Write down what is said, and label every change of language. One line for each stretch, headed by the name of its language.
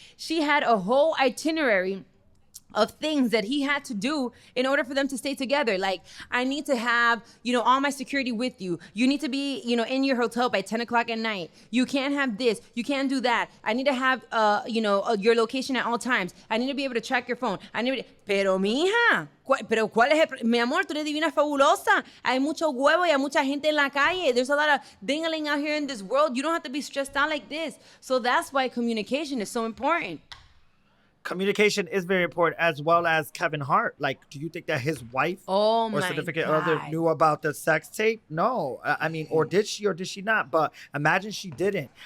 English: She had a whole itinerary of things that he had to do in order for them to stay together. Like, I need to have, all my security with you. You need to be, in your hotel by 10 o'clock at night. You can't have this. You can't do that. I need to have, your location at all times. I need to be able to track your phone.
Spanish: Pero mija, pero ¿cuál es mi amor, tú eres divina fabulosa. Hay mucho huevo y hay mucha gente en la calle.
English: There's a lot of dingling out here in this world. You don't have to be stressed out like this. So that's why communication is so important. Communication is very important, as well as Kevin Hart. Like, do you think that his wife or significant other knew about the sex tape? No. I mean, or did she not? But imagine she didn't.